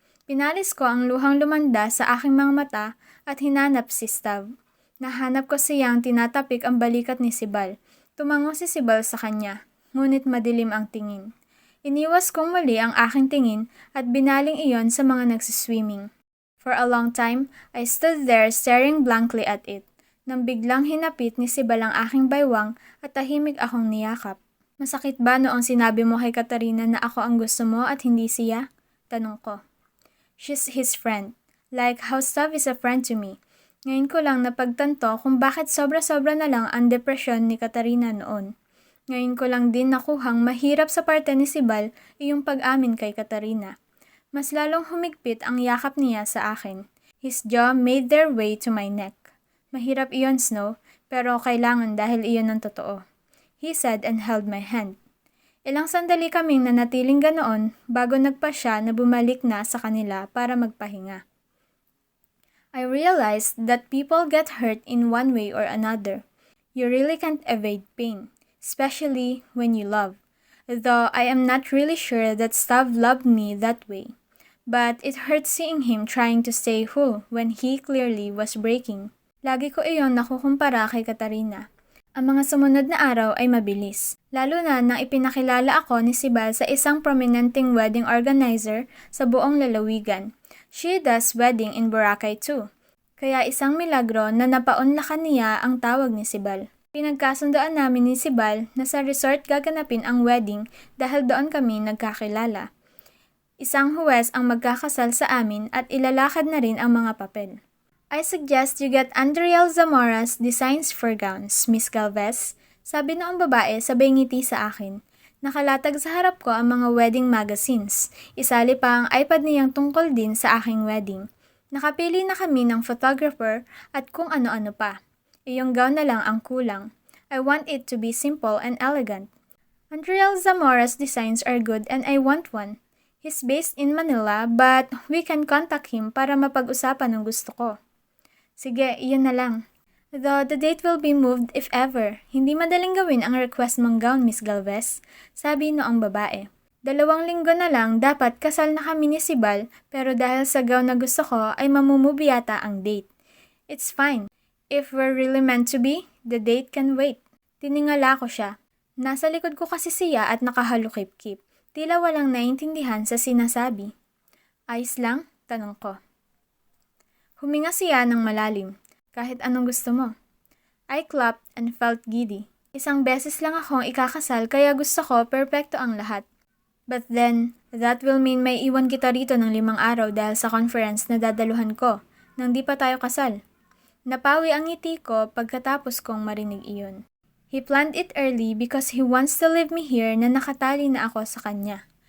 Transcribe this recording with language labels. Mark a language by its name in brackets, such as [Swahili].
[Filipino] Pinalis ko ang luhang lumanda sa aking mga mata at hinanap si Stav. Nahanap ko siyang tinatapik ang balikat ni Sibal. Tumango si Sibal sa kanya, ngunit madilim ang tingin. Iniwas kong muli ang aking tingin at binaling iyon sa mga nagsiswimming. [English] For a long time, I stood there staring blankly at it. [Filipino] Nang biglang hinapit ni Sibal ang aking baywang at tahimik akong niyakap. Masakit ba noong sinabi mo kay Katarina na ako ang gusto mo at hindi siya? Tanong ko. [English] She's his friend. Like how Stav is a friend to me. [Filipino] Ngayon ko lang napagtanto kung bakit sobra-sobra na lang ang depresyon ni Katarina noon. Ngayon ko lang din nakuhang mahirap sa parte ni Sibal iyong pag-amin kay Katarina. Mas lalong humigpit ang yakap niya sa akin. [English] His jaw made their way to my neck. [Filipino] Mahirap iyon, Snow, pero kailangan dahil iyon ang totoo. [English] He said and held my hand. [Filipino] Ilang sandali kaming nanatiling ganoon bago nagpa siya na bumalik na sa kanila para magpahinga. [English] I realized that people get hurt in one way or another. You really can't evade pain, especially when you love. Though I am not really sure that Stav loved me that way. But it hurt seeing him trying to stay whole when he clearly was breaking. [Filipino] Lagi ko iyon nakukumpara kay Katarina. Ang mga sumunod na araw ay mabilis, lalo na nang ipinakilala ako ni Sibal sa isang prominenteng wedding organizer sa buong lalawigan. [English] She does wedding in Boracay too. [Filipino] Kaya isang milagro na napaunlakan niya ang tawag ni Sibal. Pinagkasundoan namin ni Sibal na sa resort gaganapin ang wedding dahil doon kami nagkakilala. Isang huwes ang magkakasal sa amin at ilalakad na rin ang mga papel. [English] I suggest you get Andriel Zamora's Designs for Gowns, Miss Galvez. [Filipino] Sabi noong babae sabay ngiti sa akin. Nakalatag sa harap ko ang mga wedding magazines. Isali pa ang iPad niyang tungkol din sa aking wedding. Nakapili na kami ng photographer at kung ano-ano pa. Iyong gown na lang ang kulang. [English] I want it to be simple and elegant. Andriel Zamora's designs are good and I want one. He's based in Manila but we can contact him [Filipino] para mapag-usapan ang gusto ko. Sige, iyon na lang. [English] Though the date will be moved if ever. [Filipino] Hindi madaling gawin ang request mong gown, Miss Galvez. Sabi noong babae. 2 linggo na lang dapat kasal na kami ni Sibal pero dahil sa gown na gusto ko ay mamumubi yata ang date. [English] It's fine. If we're really meant to be, the date can wait. [Filipino] Tiningala ko siya. Nasa likod ko kasi siya at nakahalukip-kip. Tila walang naiintindihan sa sinasabi. Ayos lang? Tanong ko. Huminga siya ng malalim. Kahit anong gusto mo. [English] I clapped and felt giddy. [Filipino] Isang beses lang akong ikakasal kaya gusto ko perpekto ang lahat. [English] But then, that will mean [Filipino] may iwan kita rito ng 5 araw dahil sa conference na dadaluhan ko nang di pa tayo kasal. Napawi ang ngiti ko pagkatapos kong marinig iyon. [English] He planned it early because he wants to leave me here [Filipino] na nakatali na ako sa kanya.